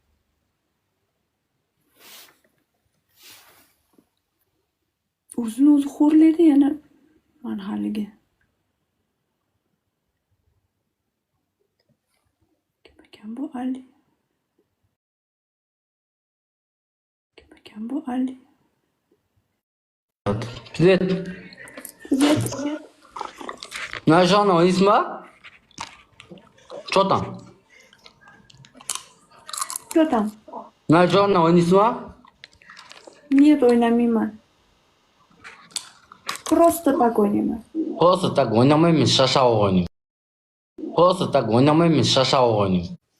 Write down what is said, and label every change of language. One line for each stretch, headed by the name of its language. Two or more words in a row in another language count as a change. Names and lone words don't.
Uzbek: O'zini o'zi xo'rlaydi yana mana haligi. Kim ekan bu Ali? Kim ekan bu Ali?
Russian: Привет. Привет.
Uzbek: Najana, oynaysizmi?
Russian: Что там? Кто там?
Uzbek: Najana, oynaysizmi? Нет, o'ynamayman.
Russian: Просто так
Uzbek: o'ynayman.
Russian: Просто так
Uzbek: o'ynamayman, shashava o'ynayman.
Russian: Просто так
Uzbek: o'ynamayman, shashava o'ynayman.